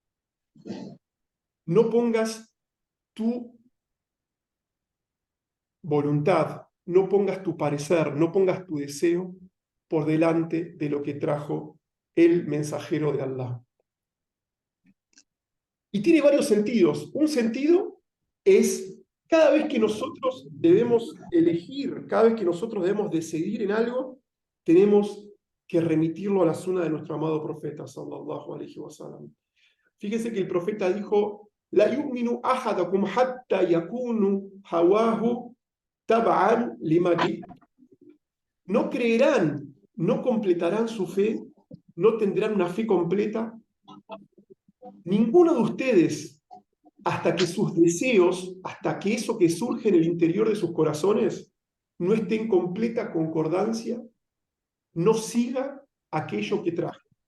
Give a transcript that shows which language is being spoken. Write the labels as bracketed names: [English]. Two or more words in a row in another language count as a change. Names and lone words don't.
[Spanish] No pongas tu voluntad, no pongas tu parecer, no pongas tu deseo por delante de lo que trajo el mensajero de Allah. Y tiene varios sentidos. Un sentido es cada vez que nosotros debemos elegir, cada vez que nosotros debemos decidir en algo, tenemos que remitirlo a la sunna de nuestro amado profeta, [Arabic] صلى الله عليه وسلم. [Spanish] Fíjense que el profeta dijo, [Arabic] لا يؤمن أحدكم حتى يكون هواه تبعا لما جئت. [Spanish] No creerán, no completarán su fe, no tendrán una fe completa. Ninguno de ustedes, hasta que sus deseos, hasta que eso que surge en el interior de sus corazones, no esté en completa concordancia, no siga aquello que traje.